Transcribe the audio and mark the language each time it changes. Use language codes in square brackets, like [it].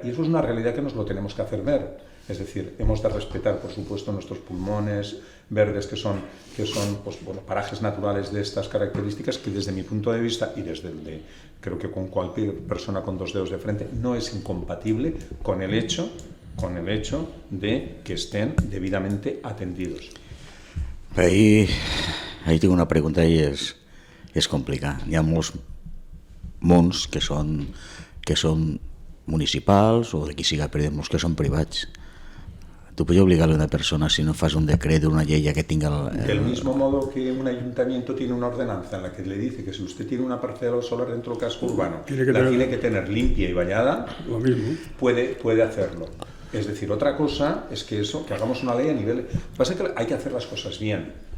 [es] Y eso es una realidad que nos lo tenemos que hacer ver. Es decir, hemos de respetar, por supuesto, nuestros pulmones verdes, que son pues, bueno, parajes naturales de estas características, que desde mi punto de vista y desde el de, creo que con cualquier persona con dos dedos de frente, no es incompatible con el hecho de que estén debidamente atendidos. Ahí tengo una pregunta y es complicada. [ca] Hi ha molts mons que són municipals o de qui siga, però molts que són privats. [es] ¿Tú puedes obligarle a una persona si no fas un decreto, una ley que tenga... Del mismo modo que un ayuntamiento tiene una ordenanza en la que le dice que si usted tiene una parcela solar dentro del casco urbano, tiene que tener limpia y vallada, Lo mismo. puede hacerlo. Es decir, otra cosa es que hagamos una ley a nivel... Lo que pasa es que hay que hacer las cosas bien.